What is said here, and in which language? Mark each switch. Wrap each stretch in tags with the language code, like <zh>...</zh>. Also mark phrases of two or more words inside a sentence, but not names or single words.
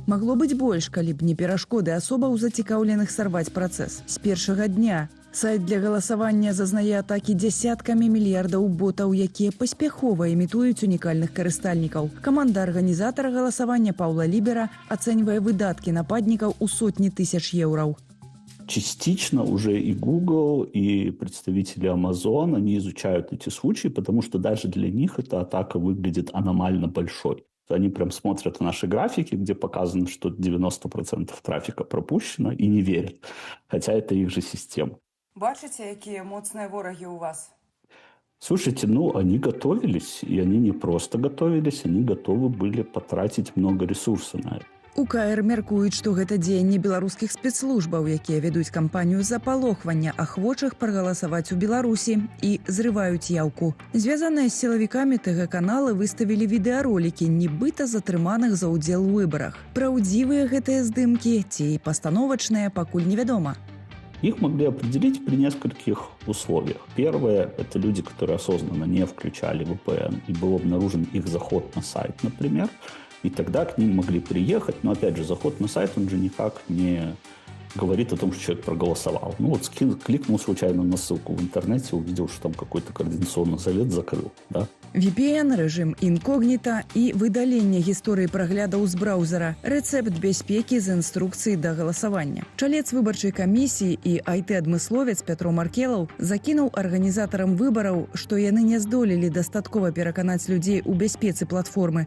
<be>Магло быць больш, калі б не перашкоды асобаў, зацікаўленых сарваць працэс. З першага дня сайт для галасавання зазнае атакі дзясяткамі мільярдаў ботаў, якія паспяхова імітуюць унікальных карыстальнікаў. Каманда арганізатара галасавання Паўла Лібера ацэньвае выдаткі нападнікаў у сотні тысяч еўраў.</be> <ru>Частично уже и Google, и представители Amazon, они изучают эти случаи, потому что даже для них эта атака выглядит аномально большой. Они прям смотрят наши графики, где показано, что 90% трафика пропущено, и не верят. Хотя это их же система. Бачите, какие моцные вороги у вас? Слушайте, ну, они готовились, и они не просто готовились, они готовы были потратить много ресурсов на это.</ru> <be>У КР мяркуюць, што гэта дзеянне беларускіх спецслужбаў, якія вядуць кампанію запалохвання ахвочых прагаласаваць у Беларусі і зрываюць яўку. Звязаныя з сілавікамі ТГ-каналы выставілі відэаролікі, нібыта затрыманых за ўдзел у выбарах. Праўдзівыя гэтыя здымкі ці пастановачныя, пакуль невядома.</be> <ru>Их могли определить при нескольких условиях. Первое – это люди, которые осознанно не включали VPN, и был обнаружен их заход на сайт, например. И тогда к ним могли приехать. Но, опять же, заход на сайт, он же никак не говорит о том, что человек проголосовал. Ну вот кликнул случайно на ссылку в интернете, увидел, что там какой-то координационный совет закрыл. Да?</ru> <be>VPN, режим инкогнито и выдаление гісторыі праглядаў з браузера. Рэцэпт бяспекі з інструкцыі да галасавання. Чалец выбарчай камісіі і IT-адмысловец Пятро Маркелаў закінуў арганізатарам выбараў, што яны не здолелі дастаткова пераканаць людзей у бяспецы платформы.</be>